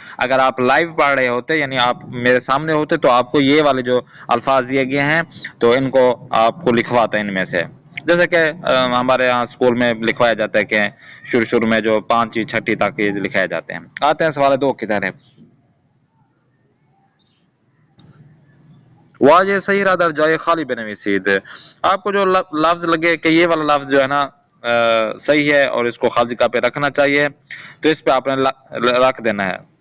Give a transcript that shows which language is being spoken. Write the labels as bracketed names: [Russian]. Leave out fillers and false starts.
[Urdu] اگر آپ لائیو پڑھ رہے ہوتے، یعنی آپ میرے سامنے ہوتے، تو آپ کو یہ والے جو الفاظ دیے گئے ہیں تو ان کو آپ کو لکھواتا ہے ان میں سے. جیسے کہ ہمارے یہاں اسکول میں لکھوایا جاتا ہے کہ شروع میں جو 5 چھٹی تک لکھائے جاتے ہیں. آتے ہیں سوال 2 کی طرف. [Persian] واجہ صحیح را در جائے خالی بنویسید. [Urdu] آپ کو جو لفظ لگے کہ یہ والا لفظ جو ہے نا صحیح ہے اور اس کو خالی جگہ پہ رکھنا چاہیے، تو اس پہ آپ نے رکھ دینا ہے.